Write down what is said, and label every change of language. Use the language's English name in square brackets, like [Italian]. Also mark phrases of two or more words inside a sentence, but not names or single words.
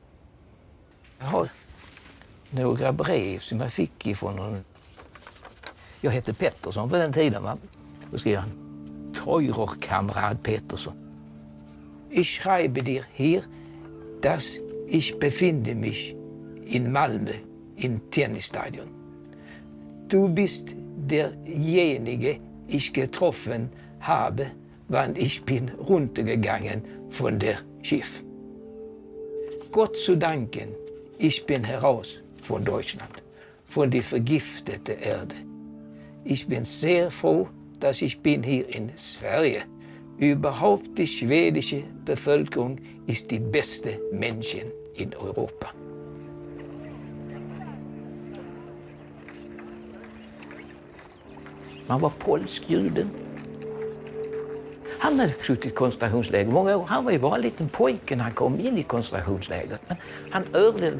[Swedish] Jag har några brev som jag fick ifrån honom. Jag hette Pettersson på den tiden, va? Då skrev han [German] Teurer Kamerad [Swedish] Pettersson. [German] Ich schreibe dir hier, dass ich befinde mich in Malmö, in Tennisstadion. Du bist derjenige ich getroffen habe, wann ich bin runtergegangen von der Schiff. Gott zu danken, ich bin heraus von Deutschland, von der vergifteten Erde. Ich bin sehr froh, dass ich bin hier in Sverige. Überhaupt die schwedische Bevölkerung ist die bästa Menschen in Europa. [Swedish] Man var polsk juden. Han hade suttit i koncentrationsläger många år. Han var ju bara en liten pojke när han kom in i koncentrationslägret. Men han överlevde.